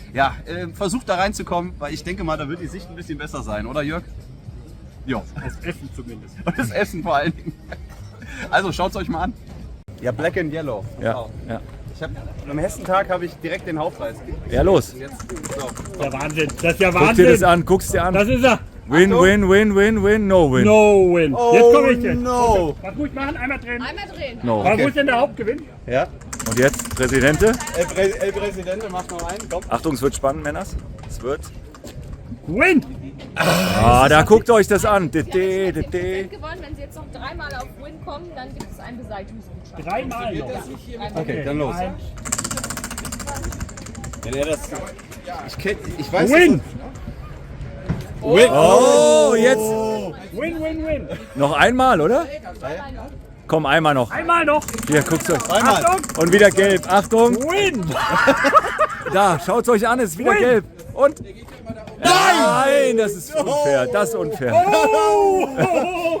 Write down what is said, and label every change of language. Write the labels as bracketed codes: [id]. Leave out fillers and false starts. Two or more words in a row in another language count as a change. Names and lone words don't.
[de] Ja, versucht da reinzukommen, weil ich denke mal, da wird die Sicht ein bisschen besser sein, oder Jörg? Ja. Das Essen zumindest. Und das Essen vor allen Dingen. Also schaut es euch mal an. Ja, [en] Black and Yellow. [de] Ja, ja. Am Hessentag habe ich direkt den Hauptpreis. Ja, los. Und jetzt, so. Ja, Wahnsinn. Das ist ja Guck dir Wahnsinn. das an, guck's dir an. Das ist er. [en] Win, win, win, win, win, no win. No win. Oh, [de] jetzt komme ich jetzt. [en] no. [de] Was muss ich machen? Einmal drehen. Einmal drehen. [en] No. [de] Was muss denn der Hauptgewinn? Ja. Und jetzt, Präsidente. El Präsidente, mach noch einen. Komm. Achtung, es wird spannend, Männers. Es wird. [en] Win. [de] Ah, da guckt euch das an. Sie haben jetzt 10% gewonnen. Wenn Sie jetzt noch dreimal auf Win kommen, dann gibt es einen Beseitigungsgutschein. Dreimal noch. Okay, dann los. Eins. Wenn er das. Ich weiß [en] Win. Win. [de] Oh, jetzt. [en] Win, win, win. [de] Noch einmal, oder? Komm, einmal noch. Einmal noch. Hier, guckt's euch. Einmal. Achtung. Und wieder gelb. Achtung. [en] Win. [de] Da, schaut's euch an, es ist wieder [en] Win. [de] gelb. Und. Nein, das ist unfair. Das ist unfair. Oh.